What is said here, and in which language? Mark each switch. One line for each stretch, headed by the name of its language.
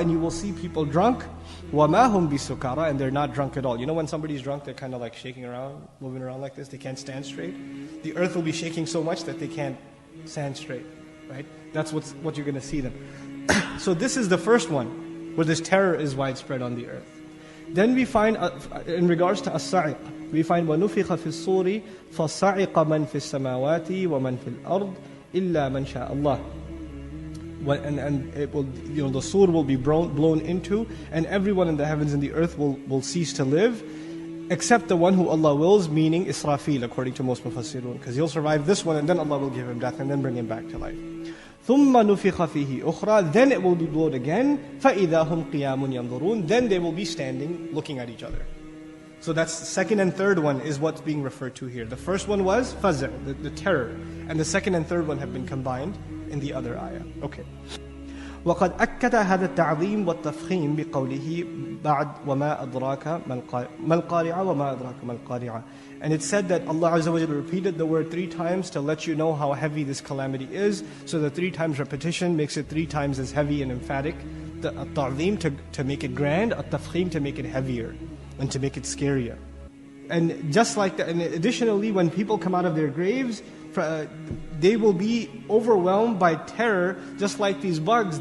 English: And you will see people drunk.
Arabic: وَمَا هُمْ بِسُكَارَى.
English: And they're not drunk at all. You know when somebody's drunk, they're kind of like shaking around, moving around like this, they can't stand straight. The earth will be shaking so much that they can't stand straight, right? That's what you're going to see them. So this is the first one, where this terror is widespread on the earth. Then we find, in regards to as-sa'iq, we find
Arabic: وَنُفِخَ فِي الصُّورِ فَصَعِقَ مَنْ فِي السَّمَاوَاتِ وَمَنْ فِي الْأَرْضِ إِلَّا مَنْ شَاءَ اللَّهِ.
English: And it will, the sur will be blown into, and everyone in the heavens and the earth will cease to live, except the one who Allah wills, meaning Israfil, according to most mufassirun, because he'll survive this one, and then Allah will give him death, and then bring him back to life.
Arabic: ثُمَّ نُفِخَ فِيهِ أُخْرَى.
English: Then it will be blown again.
Arabic: فَإِذَا هُمْ قِيَامٌ يَنْظُرُونَ.
English: Then they will be standing, looking at each other. So that's the second and third one is what's being referred to here. The first one was fazr, the terror, and the second and third one have been combined in the other ayah. Okay.
Arabic: وقد أكد هذا التعظيم والتفخيم بقوله بعد وما أدراك ما القارعة وما أدراك ما القارعة.
English: And it said that Allah Azza wa Jalla repeated the word 3 times to let you know how heavy this calamity is. So the 3 times repetition makes it 3 times as heavy and emphatic. The ta'zim to make it grand, at-tafkhim to make it heavier and to make it scarier. And just like that, and additionally, when people come out of their graves, they will be overwhelmed by terror, just like these bugs.